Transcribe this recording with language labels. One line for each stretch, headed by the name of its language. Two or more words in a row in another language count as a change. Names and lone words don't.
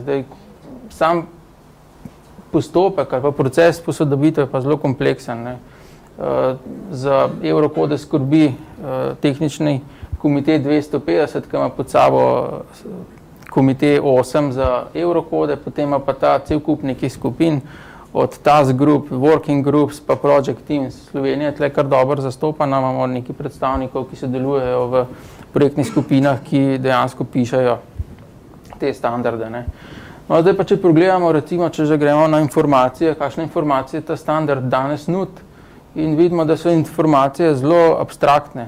Slovenian: Zdaj, sam postopek ali pa proces posodobitve je pa zelo kompleksen, ne. Za Eurokode skrbi tehnični komite 250, ki ima pod sabo komite 8 za Eurokode, potem ima pa ta cel kup nekih skupin, od
English: task group, working groups,
Slovenian: pa
English: project teams.
Slovenian: Slovenija je tle kar dobro zastopana, imamo nekaj predstavnikov, ki sodelujejo v projektnih skupinah, ki dejansko pišejo te standarde, ne. No, zdaj pa, če pogledamo, recimo, če že gremo na informacije, kakšne informacije ta standard danes nudi, in vidimo, da so informacije zelo abstraktne.